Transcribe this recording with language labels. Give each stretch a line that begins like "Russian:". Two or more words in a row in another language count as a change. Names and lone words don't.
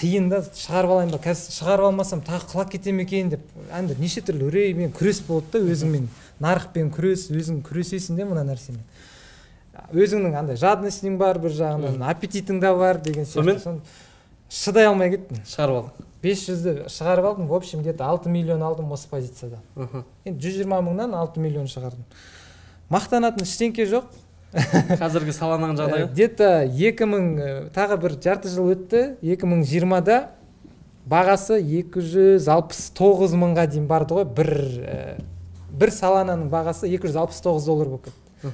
Kazakh: Қиын да, шығарып алайын ба, қазір шығарып алмасам тағы құлап кетем екен деп. Әнді неше түрлі үреймен күрес болды да, өзіңмен нарықпен күрес, өзің күресесің де мына нәрсемен. Өзіңнің андай жадностың бар бір жағынан, аппетитің да бар деген сияқты. Шыдай алмай кеттім. Шығарып алдым. 500-ді шығарып алдым,
Russian: в общем, где-то
Kazakh: 6 миллион алдым осы позицияда. Енді 120 мыңнан 6 миллион шығардым. Мақтанатын ештеңке жоқ. Қазіргі Solanaның жағдайы? Где-то 2000, тағы бір жарты жыл өтті, 2020-да бағасы 269 мыңға дейін барды ғой, бір Solanaның бағасы $269 болып кетті.